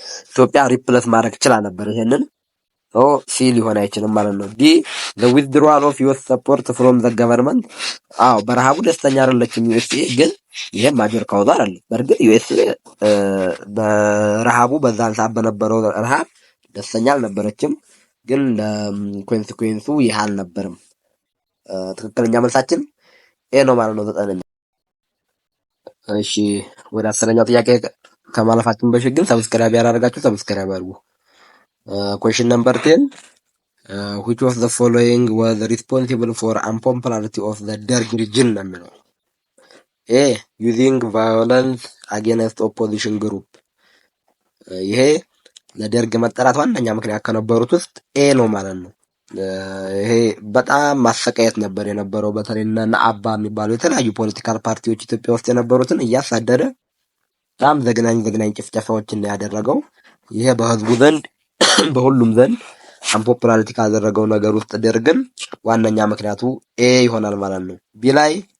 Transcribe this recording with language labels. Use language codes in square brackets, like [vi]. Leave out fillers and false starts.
[am] ኢትዮጵያ ሪፕለስ ማድረግ ይችላ ነበር ይሄንን ሲ ሊሆን አይችልም ማለት ነው። ዲ [en] the withdrawal of US support from the government [am] በረሃቡ ደስተኛ አይደለችም ዩኤስኤ፣ ግን ይሄም ማጀር ካውዛ አይደለም። በእርግጥ ዩኤስኤ በረሃቡ በዛን ሰዓት በነበረው ረሃብ ደስተኛ አልነበረችም፣ ግን ለኮንሲኩዌንሱ ይህ አልነበረም። ትክክለኛ መልሳችን ኤ ነው ማለት ነው። 9ኛ። እሺ ወደ 10ኛው ጥያቄ ከማለፋችን በፊት ግን ሰብስክራይብ ያላደረጋችሁ ሰብስክራይብ አድርጉ። [en] Question number 10. Which of the following was responsible for unpopularity of the Derg regime? A. Using violence against opposition group. [am] ይሄ ለደርግ መጠራት ዋነኛ ምክንያት ከነበሩት ውስጥ ኤ ነው ማለት ነው። ይሄ በጣም ማሰቃየት ነበር የነበረው። በተለይ እና አባ የሚባሉ የተለያዩ ፖለቲካል ፓርቲዎች ኢትዮጵያ ውስጥ የነበሩትን እያሳደደ በጣም ዘግናኝ ጭፍጨፋዎችን ያደረገው። ይሄ በህዝቡ ዘንድ በሁሉም ዘንድ አንፖፑላሪቲ ካደረገው ነገር ውስጥ ደርግን ዋነኛ ምክንያቱ ኤ ይሆናል ማለት ነው። ቢ ላይ